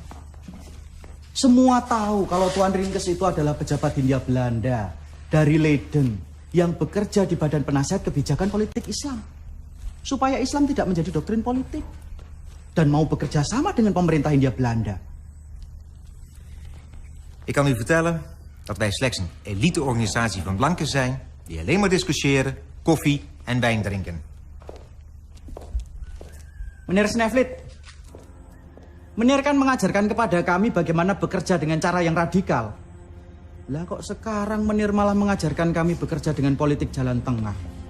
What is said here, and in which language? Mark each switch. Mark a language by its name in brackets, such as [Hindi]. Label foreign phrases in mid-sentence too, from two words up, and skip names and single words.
[Indonesian] Semua tahu kalau Tuan Ringkes itu adalah pejabat Hindia Belanda dari Leiden yang bekerja di Badan Penasihat Kebijakan Politik Islam. Supaya Islam tidak menjadi doktrin politik. Dan mau bekerja sama dengan pemerintah Hindia Belanda. [Dutch] Ik kan u vertellen dat wij slechts een elite-organisatie van blanken zijn die alleen maar discussiëren, koffie en wijn drinken. [Indonesian] Meneer Sneflit, meneer kan mengajarkan kepada kami bagaimana bekerja dengan cara yang radikal. Lah kok sekarang Menir malah mengajarkan kami bekerja dengan politik jalan tengah.